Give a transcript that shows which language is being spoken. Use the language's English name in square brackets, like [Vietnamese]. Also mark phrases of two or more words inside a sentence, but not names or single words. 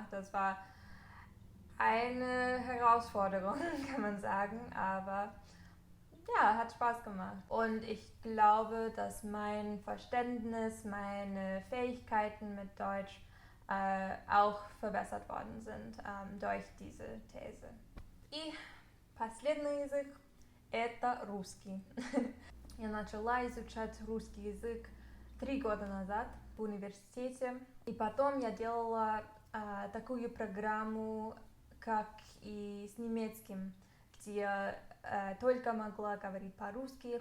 [German] Das war eine Herausforderung, kann man sagen, aber ja, hat Spaß gemacht. Und ich glaube, dass mein Verständnis, meine Fähigkeiten mit Deutsch auch verbessert worden sind durch diese These. [Russian] И последний язык – это русский. Я начала изучать русский язык 3 года назад в университете. И потом я делала такую программу, как и с немецким, где я только могла говорить по-русски.